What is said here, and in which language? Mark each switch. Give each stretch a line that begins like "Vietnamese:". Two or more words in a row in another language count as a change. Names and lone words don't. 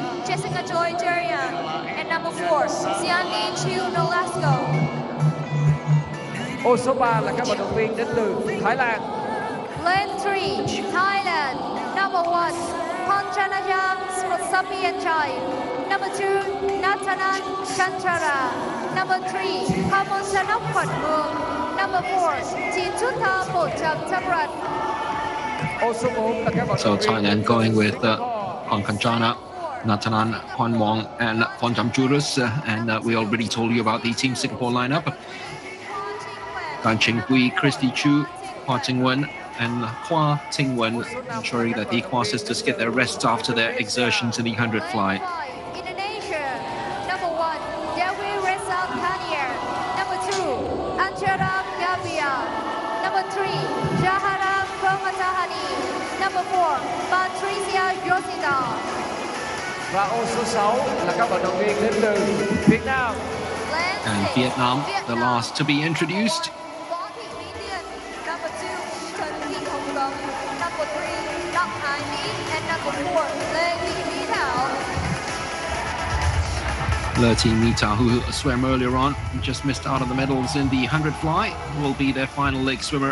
English: Jessica Joy Darian. And number 4, Sianli Chiu Nolasco.
Vietnamese: Ô số 3 là các vận động viên đến từ Thái Lan.
English: Lane 3, Thailand. Number 1, Ponchanajam Sapienchai. Number 2, Natanan Chanchara. Number 3, Pamonsanok Photmung. Number 4, Chitutha Pocham Tabrat.
Vietnamese: Ô số 4 là các vận
English: So
Vietnamese: động viên
English: Thailand going with Pankajana, Natanan, Hwanwong, and Phonjamjurus. And we already told you about the Team Singapore lineup. Gan Chinghui, Christy Chu, Hua Tingwen, and Hua Tingwen, ensuring that the Hua sisters get their rest after their exertions in the 100 fly. Indonesia. Number 1, Dewi Reza Kania. Number 2, Anjara Gavia. Number 3, Jahara Komatahani. Number 4, Patricia Yoshida.
Vietnamese: Và ô số 6 là các vận động viên đến từ Việt Nam.
English: And Vietnam, the last to be introduced. Number 2, Trần Thị Hồng Gấm. Number 3, Đặng Hải Mỹ. And number 4, Lê Thị Mỹ Thảo. Lerti Mita, who swam earlier on, just missed out on the medals in the 100 fly, will be their final leg swimmer.